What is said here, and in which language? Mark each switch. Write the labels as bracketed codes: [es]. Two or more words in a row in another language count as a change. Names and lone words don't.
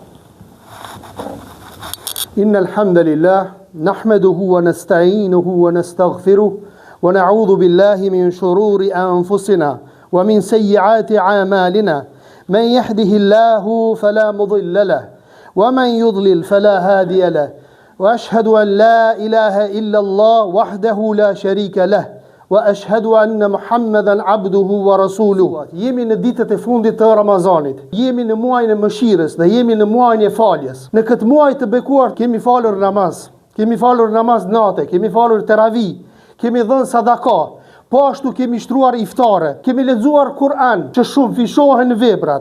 [ar] إن الحمد لله نحمده ونستعينه ونستغفره ونعوذ بالله من شرور أنفسنا ومن سيئات أعمالنا من يهده الله فلا مضل له ومن يضلل فلا هادي له وأشهد أن لا إله إلا الله وحده لا شريك له وأشهد أن محمدا عبده ورسوله. [sq] Jemi në ditët e fundit të Ramazanit. Jemi në muajin e mëshirës dhe jemi në muajin e faljes. Në këtë muaj të bekuar kemi falur namaz. Kemi falur namaz natë, kemi falur teravih, kemi dhënë sadaka. Po ashtu kemi shtruar iftare, kemi lexuar Kur'an, që shumë fishohen veprat.